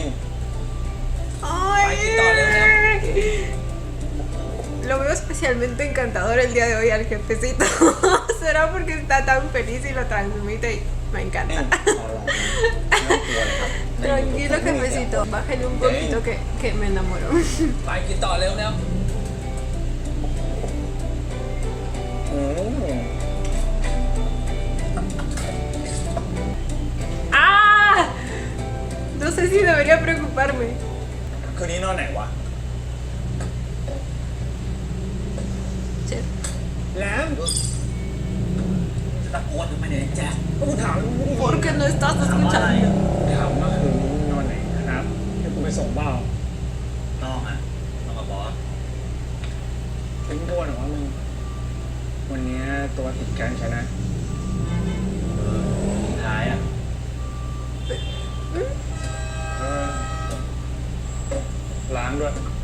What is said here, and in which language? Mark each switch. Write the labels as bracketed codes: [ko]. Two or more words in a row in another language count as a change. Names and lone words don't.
[es] Ay. Ay, qué tal, Lo veo especialmente encantador el día de hoy al jefecito. ¿Será porque está tan feliz y lo transmite? Y me [th] เอ็ง [es] encanta. [th] รอหลับนะไม่ต้องกลัวเลยครับ [es] Tranquilo, jefecito. Bájale un poquito que me enamoro. [th] ไปกินต่อเร็วแล้ว [es] ¡Ah! No sé si debería preocuparme. [th] คืนนี้นอนไหนวะ Chef. แหลม จะตะโกนทำไมเนี่ยแจ๊ค ก็กูถามมึง [es] ¿Por qué no estás escuchando? [th] ถามว่าคืนนี้นอนไหนครับให้กูไปส่งเปล่า ต้องอ่ะ นอน เป็นโทษเหรอวะมึง วันนี้ตัวติดกันใช่นะ สุดท้ายอ่ะ เออล้างด้วย